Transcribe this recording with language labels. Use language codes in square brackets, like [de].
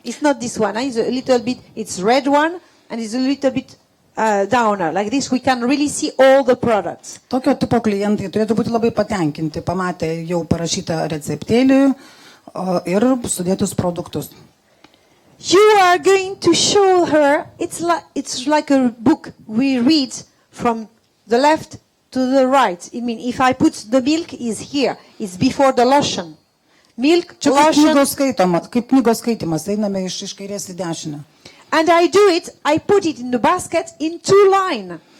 [en] It's not this one, it's a little bit, it's red one and it's a little bit downer. Like this we can really see all the products. [lt] Tokio tipo klientai turėtų būti labai patenkinti, pamatę jau parašytą receptėlį ir sudėtus produktus. [en] You are going to show her, it's like a book we read from the left to the right. I mean, if I put the milk is here, it's before the lotion. Milk, [lt] Čia [en] lotion. [lt] kaip knygos skaitimas, einame iš kairės į dešinę. [en] And I do it, I put it in the basket in 2 lines.